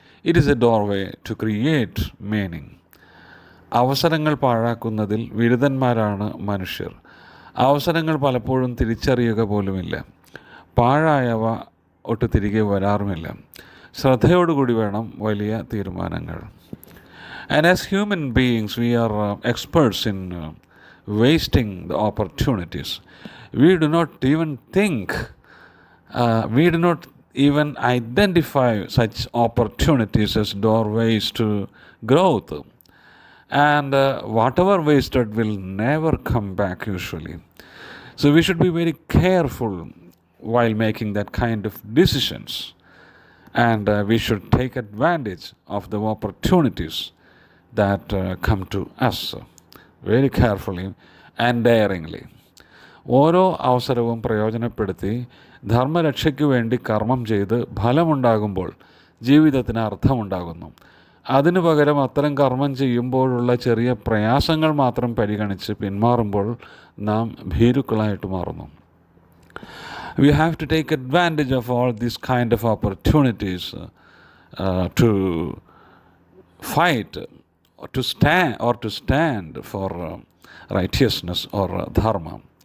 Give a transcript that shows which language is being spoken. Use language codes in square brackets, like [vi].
[en] It is a doorway to create meaning. [ml] അവസരങ്ങൾ പാഴാക്കുന്നതിൽ വിരുദ്ധന്മാരാണ് മനുഷ്യർ. അവസരങ്ങൾ പലപ്പോഴും തിരിച്ചറിയുക പോലുമില്ല. പാഴായവ ഒട്ട് തിരികെ വരാറുമില്ല. ശ്രദ്ധയോടുകൂടി വേണം വലിയ തീരുമാനങ്ങൾ. [en] And as human beings, we are experts in wasting the opportunities. We do not even think, we do not even identify such opportunities as doorways to growth. And whatever wasted will never come back usually. So we should be very careful while making that kind of decisions. And we should take advantage of the opportunities that come to us very carefully and daringly. [ml] ഓരോ അവസരവും പ്രയോജനപ്പെടുത്തി ധർമ്മരക്ഷയ്ക്ക് വേണ്ടി കർമ്മം ചെയ്ത് ഫലമുണ്ടാകുമ്പോൾ ജീവിതത്തിന് അർത്ഥമുണ്ടാകുന്നു. അതിനു പകരം അത്തരം കർമ്മം ചെയ്യുമ്പോഴുള്ള ചെറിയ പ്രയാസങ്ങൾ മാത്രം പരിഗണിച്ച് പിന്മാറുമ്പോൾ നാം ഭീരുക്കളായിട്ട് മാറുന്നു. [en] We have to take advantage of all these kind of opportunities to fight or to stand for righteousness or dharma.